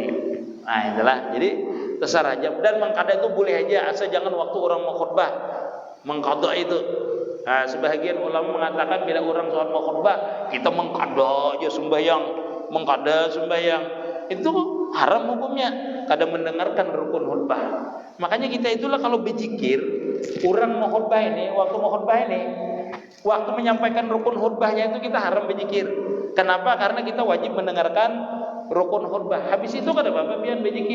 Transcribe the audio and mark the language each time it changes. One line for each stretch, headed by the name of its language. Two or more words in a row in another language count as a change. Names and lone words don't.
Indonesian: Nah itulah. Jadi terserah aja. Dan mengqada itu boleh aja, asal jangan waktu orang mau khutbah mengqada itu. Nah sebahagian ulama mengatakan bila orang sholat mau khutbah kita mengqada aja sembahyang, mengqada sembahyang. Itu haram hukumnya, kada mendengarkan rukun khutbah. Makanya kita itulah kalau berzikir, orang mau khutbah ini, waktu menyampaikan rukun khutbahnya itu kita haram berzikir. Kenapa? Karena kita wajib mendengarkan rukun khutbah. Habis itu kada apa-apa pian berzikir.